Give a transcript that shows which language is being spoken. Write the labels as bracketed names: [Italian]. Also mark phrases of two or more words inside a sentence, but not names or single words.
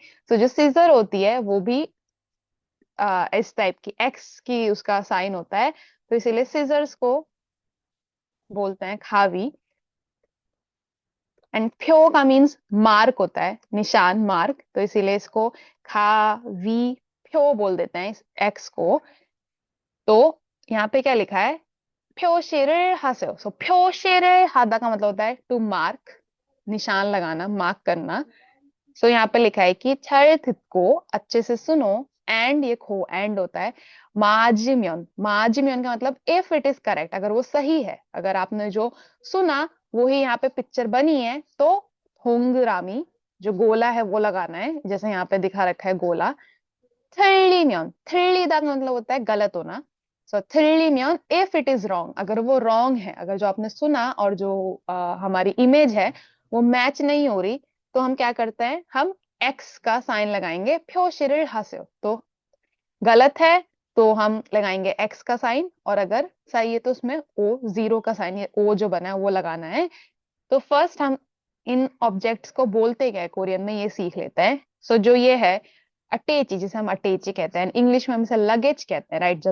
[Hindi] सो जो सिजर होती है वो भी इस टाइप की एक्स की उसका साइन होता है, तो इसीलिए सिजर्स को बोलते हैं खावी। एंड फ्यो का मीन्स मार्क होता है, निशान, मार्क, तो इसीलिए इसको [Korean] 가위 표 [Hindi] बोल देते हैं इस एक्स को। तो यहाँ पे क्या लिखा है? [Korean] 표시를 하세요। [Hindi] सो [Korean] 표시를 하다 [Hindi] का मतलब होता है [English] to mark, [Hindi] निशान लगाना, मार्क करना। सो यहाँ पे लिखा है कि [Korean] 잘 듣고, [Hindi] अच्छे से सुनो, एंड ये खो एंड होता है, 맞으면, 맞으면 का मतलब [English] if it is correct, [Hindi] अगर वो सही है, अगर आपने जो सुना वो ही यहाँ पे पिक्चर बनी है, तो 동그라미 जो गोला है वो लगाना है, जैसे यहाँ पे दिखा रखा है गोला। 틀리면, 틀리다 का मतलब होता है गलत होना। [English] सो 틀리면 if it is wrong, [Hindi] अगर वो रॉन्ग है, अगर जो आपने सुना और जो हमारी इमेज है वो मैच नहीं हो रही, तो हम क्या करते हैं, हम एक्स का साइन लगाएंगे, [Korean] 표시를 하세요। [Hindi] तो गलत है तो हम लगाएंगे एक्स का साइन, और अगर सही है तो उसमें ओ जीरो का साइन, ये ओ जो बना है वो लगाना है। तो फर्स्ट हम इन ऑब्जेक्ट्स को बोलते क्या है कोरियन में, ये सीख लेते हैं. सो जो ये है अटैची, जिसे हम अटैची कहते हैं, इंग्लिश में हम इसे लगेज कहते हैं, राइट.